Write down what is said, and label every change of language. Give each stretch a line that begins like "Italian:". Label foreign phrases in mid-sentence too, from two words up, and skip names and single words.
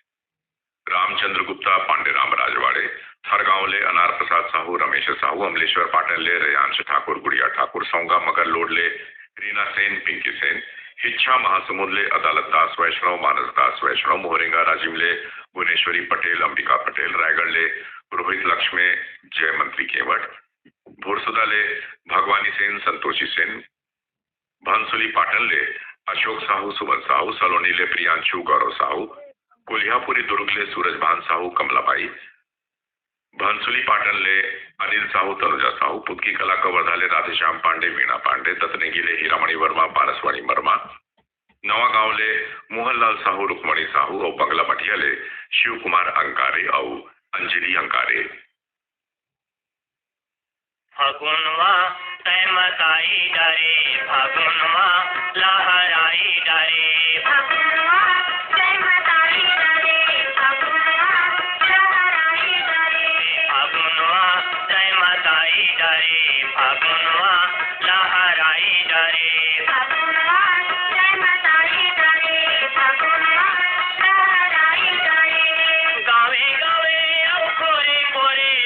Chhattisgarhi: रामचंद्र गुप्ता, पांडेराम राजवाड़े, हरगांव ले अनार प्रसाद साहू, रमेश साहू, अमलेश्वर पाटन ले रेयांश ठाकुर, गुड़िया ठाकुर, सौंगा मगर लोड ले रीना सेन, पिंकी सेन, हिच्छा महासमुद ले अदालत दास वैष्णव, मानस दास वैष्णव, मोहरेंगा राजिम ले भुवनेश्वरी पटेल, अंबिका पटेल, रायगढ़ ले रोहित लक्ष्मी, जय मंत्री केवट, भोरसुदा ले भगवानी सेन, संतोषी सेन, भंसुली पाटन ले अशोक साहू, सुमन साहू, सलोनी ले प्रियांशु, गौरव साहू, कोल्हापुरी दुर्ग ले सूरजभान साहू, कमलाबाई, भंसुली पाटन ले अनिल साहू, तनुजा साहू, पुतकी कला कवर्धा ले राधेश्याम पांडे, वीणा पांडे, दत्तनेगी ले हीरामणि वर्मा, पारसवाणी वर्मा, नवा गांव ले मोहनलाल साहू, रुक्मणी साहू और बंगला मठिया ले शिव कुमार अंकारे और अंजलि अंकारे। फागुनवा तैमताई डरे, फागुनवा लहराई डरे, फागुनवा तैमताई डरे, फागुनवा लहराई डरे, फागुनवा तैमताई डरे, फागुनवा लहराई डरे, फागुनवा तैमताई डरे, फागुनवा लहराई डरे, गावे गावे औ कोरे कोरे